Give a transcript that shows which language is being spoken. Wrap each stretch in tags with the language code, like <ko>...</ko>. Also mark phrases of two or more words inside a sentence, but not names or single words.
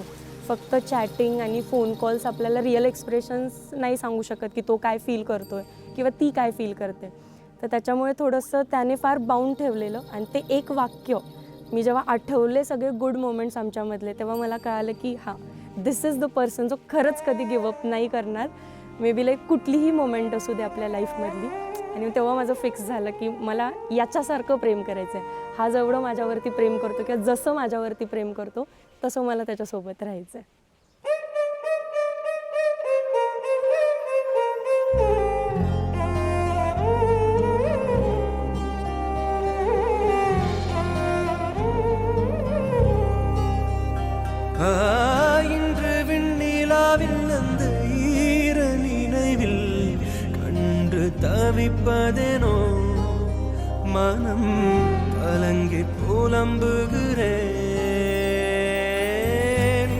<mr>फक्त चॅटिंग आणि</mr> <en>phone calls</en> <mr>आपल्याला</mr> <en>real expressions</en> <mr>नाही सांगू शकत की तो काय फील करतो आहे किंवा ती काय फील करते. तर त्याच्यामुळे थोडंसं त्याने फार बाउंड ठेवलेलं आणि ते एक वाक्य मी जेव्हा आठवले सगळे</mr> <en>good moments</en> <mr>आमच्यामधले, तेव्हा मला कळालं की हां,</mr> <en>this is the person</en> <mr>जो खरंच कधी गिवअप नाही करणार.</mr> <en>may be like</en> <mr>कुठलीही मोमेंट असू दे आपल्या लाईफमधली. आणि तेव्हा माझं फिक्स झालं की मला याच्यासारखं प्रेम करायचं आहे. हा जेवढं माझ्यावरती प्रेम करतो किंवा जसं माझ्यावरती प्रेम करतो तसं मला त्याच्यासोबत राहायचं आहे.</mr> <ta>இன்று விண்ணிலாவில் அந்த ஈர நினைவில் கண்டு தவிப்பதேனோ மனம் கலங்கி புலம்புகிறேன்.</ta>